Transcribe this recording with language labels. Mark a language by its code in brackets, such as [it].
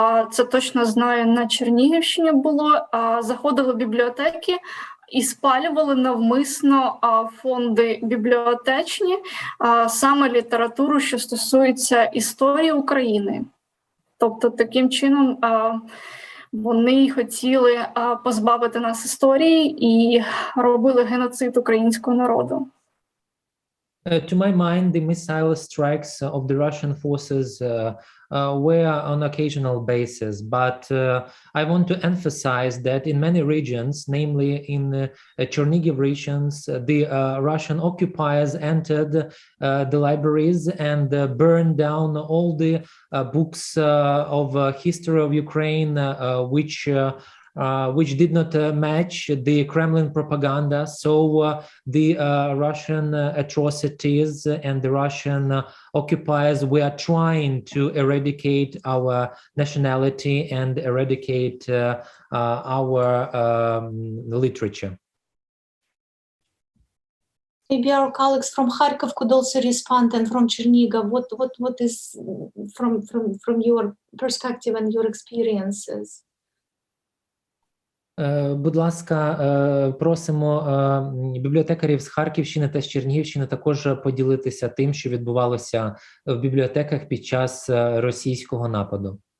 [uk] Це точно знаю, на Чернігівщині було. Заходили в бібліотеки і спалювали навмисно фонди бібліотечні, саме літературу, що стосується історії України. Тобто таким чином вони хотіли позбавити нас історії і робили геноцид українського народу. [en] To my mind, the missile strikes of the Russian forces were on occasional basis, but I want to emphasize that in many regions, namely in Chernigiv regions, the Russian occupiers entered the libraries and burned down all the books of history of Ukraine, which which did not match the Kremlin propaganda. So the Russian atrocities and the Russian occupiers were trying to eradicate our nationality and eradicate our literature. Maybe our colleagues from Kharkiv could also respond, and from Chernihiv, what is from your perspective and your experiences? [uk] Будь ласка, просимо бібліотекарів з Харківщини та з Чернігівщини також поділитися тим, що відбувалося в бібліотеках під час російського нападу.